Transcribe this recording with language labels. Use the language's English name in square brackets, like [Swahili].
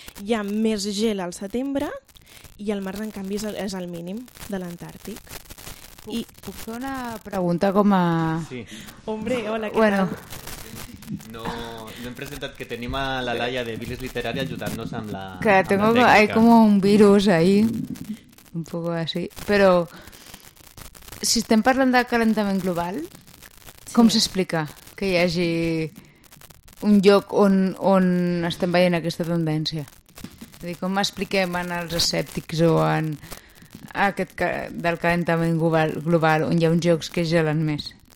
[Catalan] Hi ha més gel al setembre... I el març, en canvi, és el mínim de l'Antàrtic. Puc fer una pregunta com a... Sí. Hombre, hola, què tal? No hem presentat que tenim a la Laia de Bilis Literari ajudant-nos amb la... [Spanish] Que tengo ahí como un virus ahí, un poco así. [Catalan] Però si estem parlant de calentament global, sí. Com s'explica que hi hagi un lloc on estem veient aquesta tendència? És a dir, com expliquem en els escèptics o en aquest del calentament global on hi ha uns jocs que gelen més?